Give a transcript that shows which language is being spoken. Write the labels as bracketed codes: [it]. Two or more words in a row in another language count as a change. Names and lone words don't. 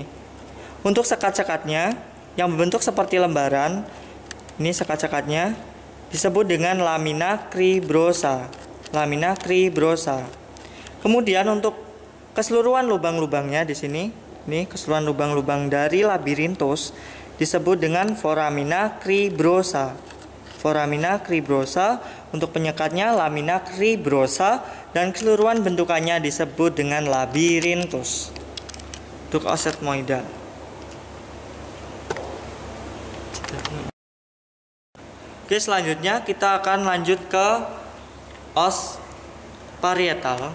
[id] Untuk sekat-sekatnya yang berbentuk seperti lembaran, ini sekat-sekatnya disebut dengan [la] lamina cribrosa. Lamina cribrosa. [id] Kemudian untuk keseluruhan lubang-lubangnya di sini, ini keseluruhan lubang-lubang dari labirintus disebut dengan [la] foramina cribrosa. Foramina cribrosa, [id] untuk penyekatnya [la] lamina cribrosa, [id] dan keseluruhan bentukannya disebut dengan labirintus. Untuk os etmoidal. Oke, selanjutnya kita akan lanjut ke os parietal.